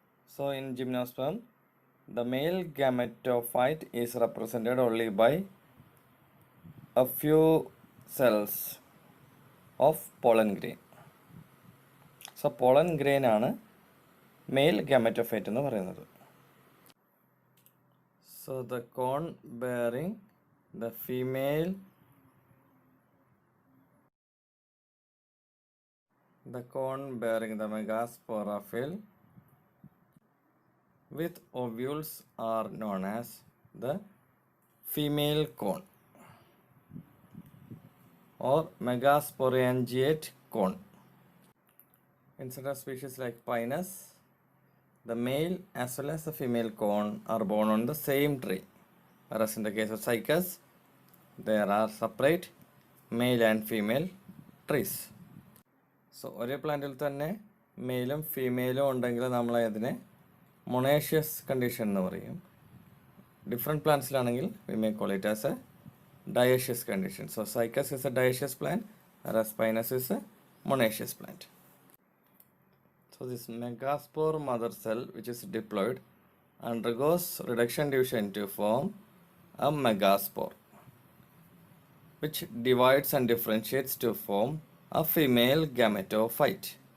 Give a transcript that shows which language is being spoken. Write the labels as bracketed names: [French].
[English] So in gymnosperm, the male gametophyte is represented only by a few cells of pollen grain. [Malayalam] So pollen grain ആണ് mail gametophyte എന്ന് പറയുന്നത്. [English] So the cone bearing the female The cone bearing the megasporophyll with ovules are known as the female cone or megasporangiate cone. In certain species like Pinus, the male as well as the female cone are born on the same tree. Whereas in the case of Cycas, there are separate male and female trees. [Malayalam] So, ഒരേ പ്ലാന്റിൽ തന്നെ മെയിലും ഫീമെയിലും ഉണ്ടെങ്കിൽ നമ്മൾ അതിനെ monoecious condition എന്ന് പറയും. Different പ്ലാന്റ്സിലാണെങ്കിൽ [English] We may call it as a dioecious condition. So Cycas is a dioecious plant, whereas Pinus is a monoecious plant. So this megaspore mother cell, which is diploid, undergoes reduction division to form a megaspore, which divides and differentiates to form a female gametophyte.